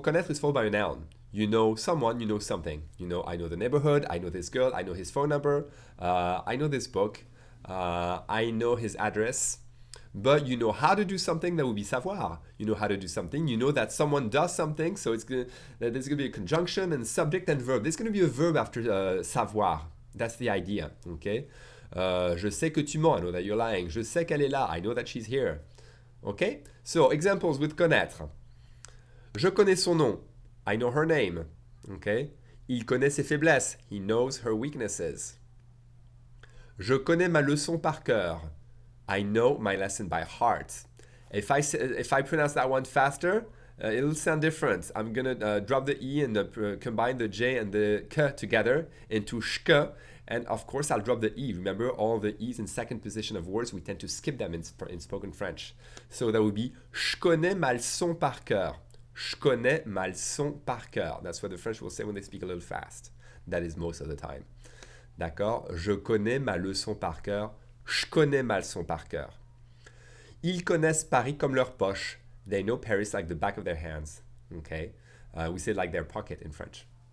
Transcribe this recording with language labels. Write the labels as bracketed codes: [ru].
[en] Connaître is followed by a noun. You know someone, you know something. I know the neighborhood, I know this girl, I know his phone number, I know this book, I know his address. But you know how to do something, that would be savoir. You know how to do something, you know that someone does something, so there's going to be a conjunction and subject and verb. There's going to be a verb after savoir. That's the idea, okay? [fr] Je sais que tu mens, [en] I know that you're lying. [fr] Je sais qu'elle est là, [en] I know that she's here. Okay? So, examples with connaître. [fr] Je connais son nom. [en] I know her name. Okay? [fr] Il connaît ses faiblesses. [en] He knows her weaknesses. [fr] Je connais ma leçon par cœur. [en] I know my lesson by heart. If I pronounce that one faster, it'll sound different. I'm going to drop the E and combine the J and the K together into shk. And of course, I'll drop the E. Remember, all the E's in second position of words, we tend to skip them in spoken French. So that would be [fr] je connais ma leçon par cœur. Je connais ma leçon par cœur. [en] That's what the French will say when they speak a little fast. That is most of the time. [fr] D'accord? Je connais ma leçon par cœur. Je connais ma leçon par cœur. Ils connaissent Paris comme leur poche. [en] They know Paris like the back of their hands. Okay? We say like their pocket in French.